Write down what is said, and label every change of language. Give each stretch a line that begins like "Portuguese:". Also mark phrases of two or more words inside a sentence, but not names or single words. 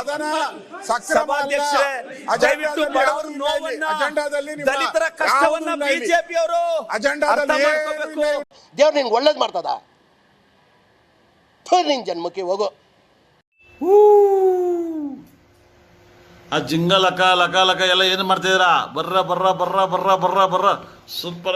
Kannada: ಸಭಾಧ್ಯಕ್ಷರೇ ದಯವಿಟ್ಟು ಬಡವರ ನೋವನ್ನ, ದಲಿತರ ಕಷ್ಟವನ್ನ ಬಿಜೆಪಿ ಅವರು ಅರ್ಥ ಮಾಡ್ಕೋಬೇಕು. ದೇವ್ರು ನಿನ್ಗೆ ಒಳ್ಳೇದ್ ಮಾಡ್ತದ? ನಿನ್ ಜನ್ಮಕ್ಕೆ ಹೋಗೋ. ಆ ಜಿಂಗ ಲಕ ಲಕ ಲಕ ಎಲ್ಲ ಏನು ಮಾಡ್ತಿದ್ದೀರಾ? ಬರ್ರ ಬರ್ರ ಬರ್ರ ಬರ್ರ ಬರ್ರ ಬರ್ರ ಸೂಪರ್.